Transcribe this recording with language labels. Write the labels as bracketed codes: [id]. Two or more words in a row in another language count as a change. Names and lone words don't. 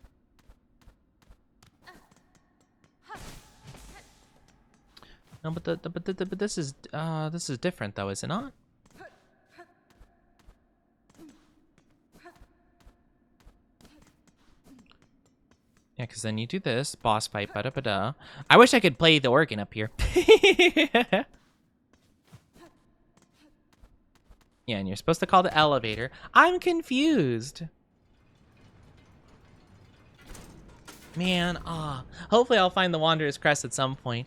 [en] No, but this is different though, is it not? Yeah, because then you do this boss fight, ba-da-ba-da. I wish I could play the organ up here. Yeah, and you're supposed to call the elevator. I'm confused. Man, hopefully I'll find the Wanderer's Crest at some point.